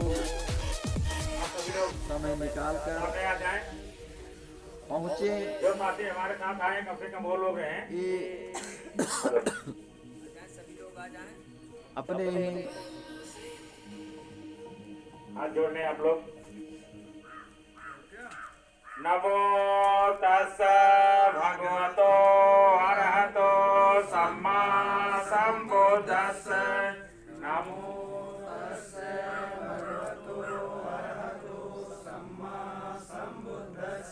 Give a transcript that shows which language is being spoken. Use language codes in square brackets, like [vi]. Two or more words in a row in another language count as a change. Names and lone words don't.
[hi] समय निकाल कर पहुंचे। जो साथी हमारे साथ आए कम से कम वो लोग हैं, ये अपने ही हाथ जोड़ने आप लोग। [pi] नमो तस्स भगवतो अरहतो सम्मा संबुद्धस्स। नमो तस्स भगवतो अरहतो सम्मा संबुद्धस्स।